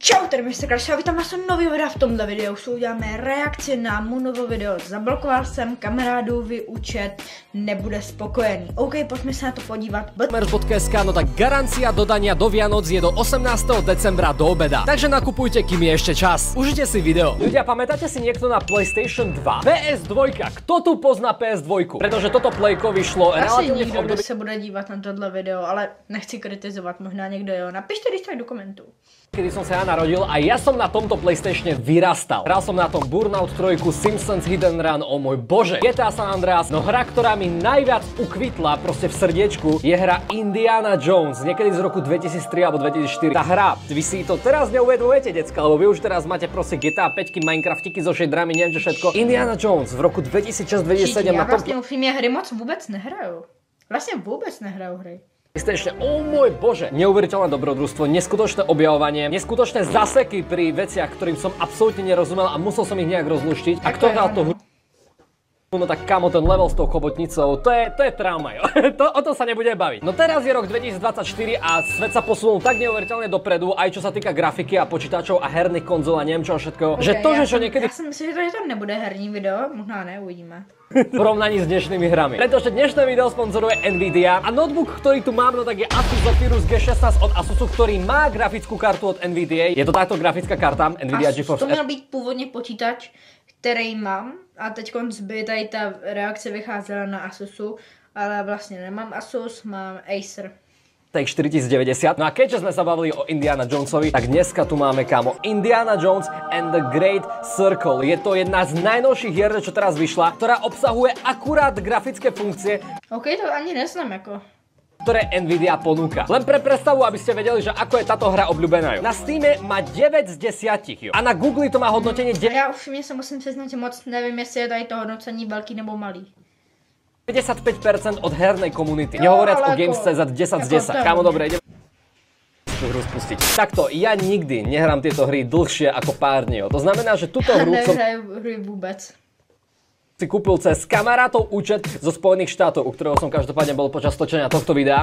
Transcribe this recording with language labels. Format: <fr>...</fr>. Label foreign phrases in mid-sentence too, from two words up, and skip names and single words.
<cs>Čau, tady Mr. Crash, já vítám vás u nového videa. V tomhle videu uděláme reakci na Moonovo video. Zablokoval jsem kamarádůvi účet, nebude spokojený. OK, pojďme se na to podívat.</cs> <sk>Merch.sk, no tak garancia dodania do Vianoc je do 18. decembra do obeda. Takže nakupujte, kým je ešte čas. Užite si video. Ľudia, pamätáte si niekto na PlayStation 2? PS2, kto tu pozná PS2? Pretože toto playko vyšlo</sk> <cs>Asi</cs> <sk>relatívne v</sk> <cs>nikdo, kdo</cs> <sk>období,</sk> <cs>se bude dívat na tohle video, ale nechci kritizovat, možná někdo jo. Napište když tak do komentů.</cs> <sk>kedy som sa ja narodil a ja som na tomto PlayStatione vyrastal. Hral som na tom Burnout 3, Simpsons Hidden Run, o môj bože, GTA San Andreas, no hra, ktorá mi najviac ukvitla proste v srdiečku, je hra Indiana Jones, niekedy z roku 2003 alebo 2004. Tá hra, vy si to teraz neuvedomujete, decka, lebo vy už teraz máte proste GTA 5, Minecraftiky zo shaderami, neviem čo všetko. Indiana Jones v roku 2006-2007</sk> <cs>Já na tom... vlastně upřímně hry moc vůbec nehraju. Vlastně vůbec nehraju hry.</cs> <sk>PlayStation, o môj bože, neuveriteľné dobrodružstvo, neskutočné objavovanie, neskutočné zaseky pri veciach, ktorým som absolútne nerozumel a musel som ich nejak rozluštiť. A kto hral tú hru? No tak kamo, ten level s tou chobotnicou, to je trauma, jo. O to sa nebude baviť. No teraz je rok 2024 a svet sa posunul tak neuveriteľne dopredu, aj čo sa týka grafiky a počítačov a herných konzol a neviem čo všetko, že to, že čo niekedy...</sk> <cs>Já si myslím, že to nebude herní video, možná ne, uvidíme.</cs> <sk>V porovnaní s dnešnými hrami. Pretože dnešné video sponzoruje Nvidia a notebook, ktorý tu mám, no tak je Asus Zephyrus G16 od Asusu, ktorý má grafickú kartu od Nvidia. Je to takto grafická karta Nvidia GeForce.</sk> <cs>To měl být původně počítač, který mám, a teď by tady ta reakce vycházela na Asusu, ale vlastně nemám Asus, mám Acer.</cs> <sk>Tak 4090. No a keďže sme sa bavili o Indiana Jonesovi, tak dneska tu máme, kámo, Indiana Jones and the Great Circle. Je to jedna z najnovších hier, čo teraz vyšla, ktorá obsahuje akurát grafické funkcie,</sk> <cs>OK, to ani neznám jako.</cs> <sk>ktoré Nvidia ponúka. Len pre predstavu, aby ste vedeli, že ako je táto hra obľúbená. Na Steame má 9 z 10, jo. A na Google to má hodnotenie 9.</sk> <cs>Já už mě se musím přiznat, že moc nevím, jestli je tady to hodnocení velký nebo malý.</cs> <sk>55% od hernej komunity. Nehovoriac o Games.cz 10 z 10. Kámo, dobre, ideme tú hru spustiť. Takto, ja nikdy nehrám tieto hry dlhšie ako pár dní. To znamená, že túto hru som</sk> <cs>Nehraju hry vůbec.</cs> <sk>si kúpil cez kamarátov účet zo Spojených štátov, u ktorého som každopádne bol počas točenia tohto videa.</sk>